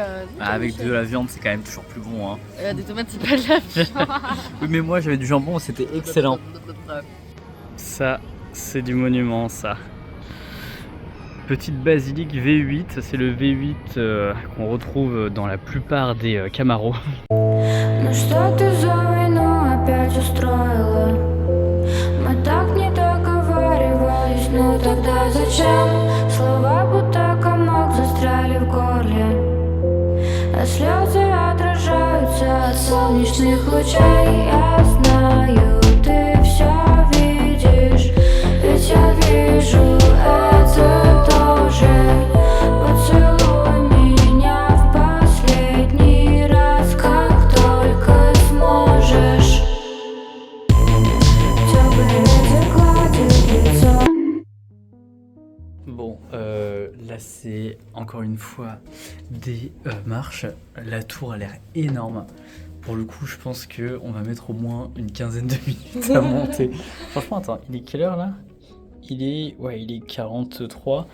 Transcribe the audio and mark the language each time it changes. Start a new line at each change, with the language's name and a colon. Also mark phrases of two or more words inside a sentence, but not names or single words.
French: Avec de la viande, c'est quand même toujours plus bon. Hein. Des tomates, c'est pas de la viande. Oui, mais moi j'avais du jambon, c'était excellent. Ça, c'est du monument, ça. Petite basilique V8, c'est le V8 qu'on retrouve dans la plupart des Camaro.
Russian: Ну тогда зачем? Слова будто комок застряли в горле, а слезы отражаются от солнечных лучей. Я знаю, ты все видишь, ведь я вижу это тоже. Поцелуй меня в последний раз, как только сможешь. Теплый ветер гладит лицо.
French: Bon, là c'est encore une fois des marches. La tour a l'air énorme. Pour le coup, je pense qu'on va mettre au moins une quinzaine de minutes à monter. Franchement, attends, il est quelle heure là? Il est 43.